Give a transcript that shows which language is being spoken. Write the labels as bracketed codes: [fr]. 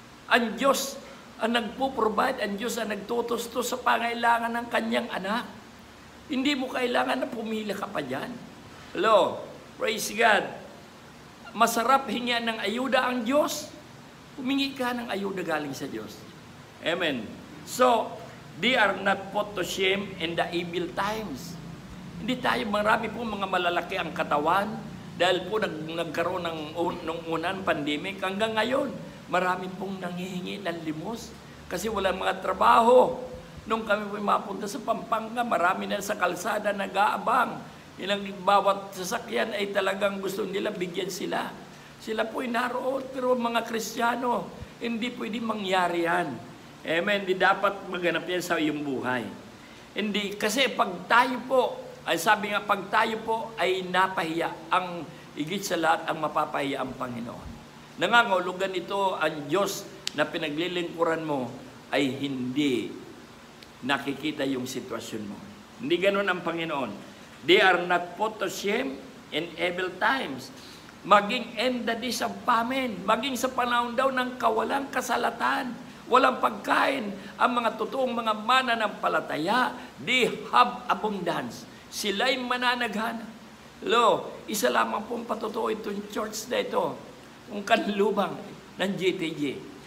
[tl] Ang Diyos ang nagpo-provide, ang Diyos ang nagtutustos sa pangailangan ng kanyang anak. Hindi mo kailangan na pumila ka pa dyan. Hello, praise God. Masarap hingian ng ayuda ang Diyos. Humingi ka ng ayuda galing sa Diyos. Amen. [en] So, they are not put to shame in the evil times. [tl] Hindi tayo, marami po mga malalaki ang katawan dahil po nagkaroon ng unang pandemic hanggang ngayon. Marami pong nanghihingi ng limos kasi walang mga trabaho. Nung kami po mapunta sa Pampanga, marami na sa kalsada nag-aabang. Ilang bawat sasakyan ay talagang gusto nila bigyan sila. Sila po naroon, pero mga Kristiyano, hindi pwede mangyari yan. Amen. Di dapat maganap yan sa iyong buhay. Hindi, kasi pag tayo po, ay sabi nga, pag tayo po ay napahiya, ang higit sa lahat ang mapapahiya ang Panginoon. Nangangahulugan ito ang Diyos na pinaglilingkuran mo ay hindi nakikita yung sitwasyon mo. Hindi ganun ang Panginoon. [en] They are not put to shame in evil times. [tl] Maging [en] in the days of famine, [tl] maging sa panahon daw ng kawalang kasalatan, walang pagkain, ang mga totoong mga mananampalataya, [en] they have abundance. [tl] Sila'y mananaghana. Lo, isa lamang pong patotoo itong church na ito, ang kanlubang ng GTG.